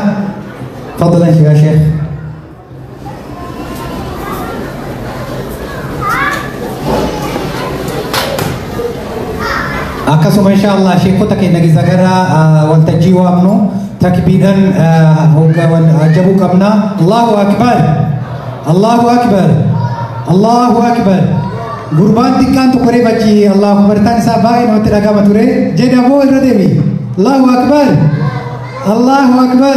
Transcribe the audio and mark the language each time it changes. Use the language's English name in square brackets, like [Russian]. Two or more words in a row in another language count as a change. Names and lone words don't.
[Oromo] Fadlan sheeka Sheekh. Akkasuma inshaallah sheekota keenya giza gara waltajjii waamnu takbiidhaan ajabuu qabna. [Arabic] الله أكبر. الله أكبر. الله أكبر. [Oromo] Gurbaan xiqqaan tokko reebachi [Arabic] الله أكبر [Oromo] ta'an isaa baay'ee namatti dhagama ture. Jedhamoo irra deemi. [Arabic] الله أكبر. الله أكبر.